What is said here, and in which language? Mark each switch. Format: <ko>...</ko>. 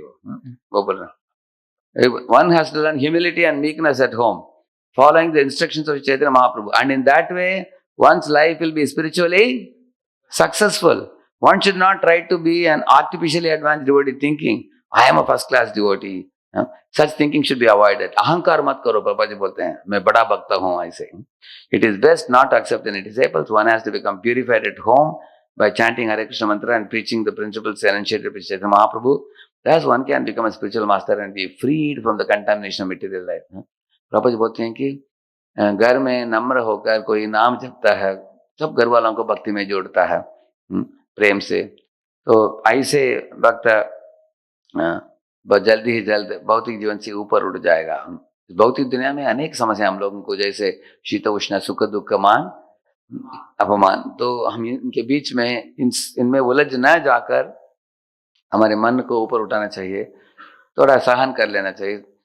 <hi>वो बोल रहे हैं,</hi> <en>One has to learn humility and meekness at home, following the instructions of Chaitanya Mahaprabhu, and in that way one's life will be spiritually successful. One should not try to be an artificially advanced devotee thinking I am a first class devotee. Such thinking should be avoided.</en> <hi>अहंकार मत करो, पापा जी बोलते हैं मैं बड़ा भक्त हूँ ऐसे।</hi> <en>It is best not to accept any disciples. One has to become purified at home by chanting Hare Krishna mantra and preaching the principles enunciated by Chaitanya Mahaprabhu. Thus one can become a spiritual master and be freed from the contamination of material life.</en> <hi>पापा जी बोलते हैं कि घर में नम्र होकर कोई नाम जपता है, सब घर वालों को भक्ति में जोड़ता है प्रेम से, तो ऐसे वक्त जल्दी ही जल्द भौतिक जीवन से ऊपर उठ जाएगा। भौतिक दुनिया में अनेक समस्या हम लोगों को, जैसे शीत उष्ण सुख दुख मान अपमान, तो हम इनके बीच में इनमें उलझ न जाकर हमारे मन को ऊपर उठाना चाहिए, थोड़ा सहन कर लेना चाहिए।</hi>